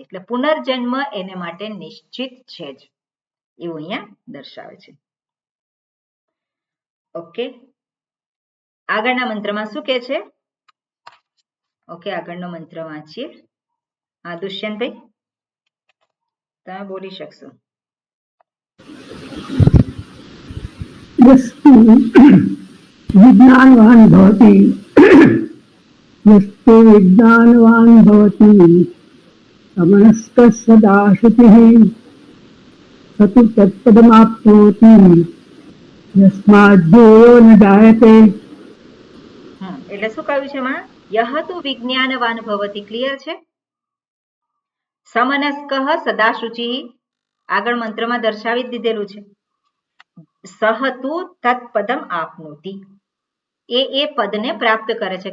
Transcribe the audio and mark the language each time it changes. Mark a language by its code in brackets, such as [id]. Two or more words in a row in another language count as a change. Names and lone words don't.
[gu] એટલે પુનર્જન્મ એને માટે નિશ્ચિત છે જ, એવું અહીંયા દર્શાવે છે. ઓકે, આગળના મંત્રમાં શું કહે છે? ઓકે, આગળનો મંત્ર વાંચીએ. હા દુષ્યંતભાઈ, તમે બોલી શકશો. [sa] विज्ञानवान् भवति यस्तु विज्ञानवान् भवति समनस्कः सदा शुचिः स तु तत्पदमाप्नोति यस्माद् भूयो न जायते. [gu] એટલે શું કહ્યું છે માં? [sa] યહ તુ વિજ્ઞાનવાન ભવતિ. [gu] ક્લિયર છે? [sa] સમનસ્કઃ સદા શુચિ, [gu] આગળ મંત્રમાં દર્શાવી જ દીધેલું છે. [sa] સહ તુ તત્પદમ આપનોતિ, [gu] એ પદને પ્રાપ્ત કરે છે.